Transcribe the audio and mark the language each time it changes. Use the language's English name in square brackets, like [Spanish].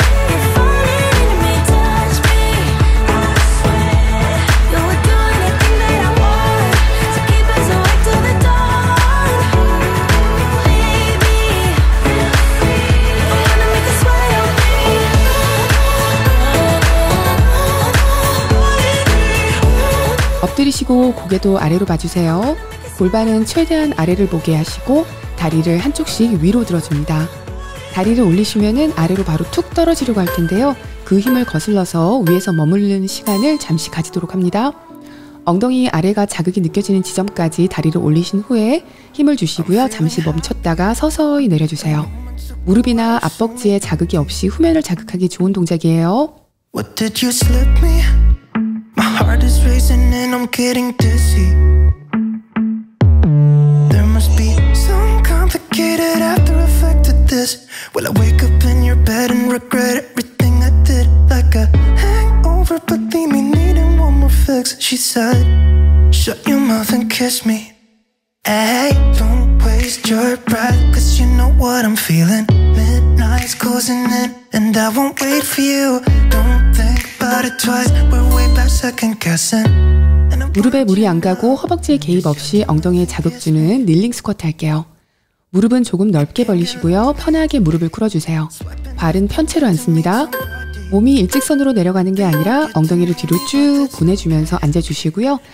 [English] You're falling into me, touch me. I swear you would do anything that I want. So keep us awake till the dawn. Baby, feel free. I wanna make you sweat on me. [Korean] 엎드리시고 고개도 아래로 봐주세요. 골반은 최대한 아래를 보게 하시고 다리를 한쪽씩 위로 들어줍니다. 다리를 올리시면은 아래로 바로 툭 떨어지려고 할 텐데요. 그 힘을 거슬러서 위에서 머무르는 시간을 잠시 가지도록 합니다. 엉덩이 아래가 자극이 느껴지는 지점까지 다리를 올리신 후에 힘을 주시고요. 잠시 멈췄다가 서서히 내려주세요. 무릎이나 앞벅지에 자극이 없이 후면을 자극하기 좋은 동작이에요. [English] What did you slip me? My heart is racing and I'm getting dizzy. There must be some complicated after effect of this. Will I wake up in your bed and regret everything I did? Like a hangover, but leave me needing one more fix. She said, shut your mouth and kiss me. Hey, don't waste your breath, cause you know what I'm feeling. Midnight's closing in, and I won't wait for you. Don't think about it twice, we're way past second guessing. And [Korean] 무릎에 무리 안 가고 허벅지에 개입 없이 엉덩이에 자극 주는 닐링 스쿼트 할게요. 무릎은 조금 넓게 벌리시고요. 편하게 무릎을 꿇어주세요. 발은 편채로 앉습니다. 몸이 일직선으로 내려가는 게 아니라 엉덩이를 뒤로 쭉 보내주면서 앉아주시고요.